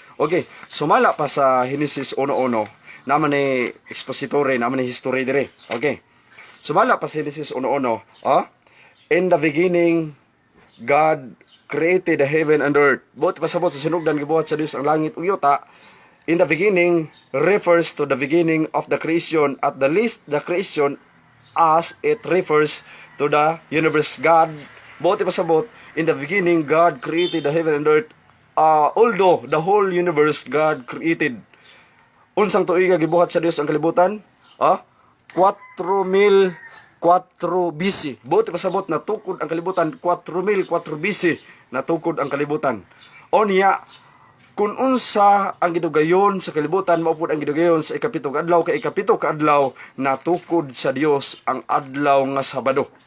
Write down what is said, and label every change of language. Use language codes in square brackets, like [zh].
[ceb] Okay, sumala pa sa Genesis 1:1 naman ni expository naman ni history dire. Okay. Sumala pa sa [en] Genesis 1:1, in the beginning God created the heaven and earth. [ceb] Buot pasabot sa sinugdan gibuhat sa Dios ang langit ug yuta. [en] In the beginning refers to the beginning of the creation, at the least the creation as it refers to the universe. God, [ceb] buti pasabot, [en] in the beginning, God created the heaven and earth. Although, the whole universe, God created. [ceb] Unsang tuiga gibuhat sa Dios ang kalibutan? 4,004 BC. Buti pasabot, natukod ang kalibutan. 4,004 BC, natukod ang kalibutan. O niya, kung unsa ang gidugayon sa kalibutan, maupod ang gidugayon sa ikapitong adlaw, kay ikapitong adlaw natukod sa Dios ang adlaw nga Sabado.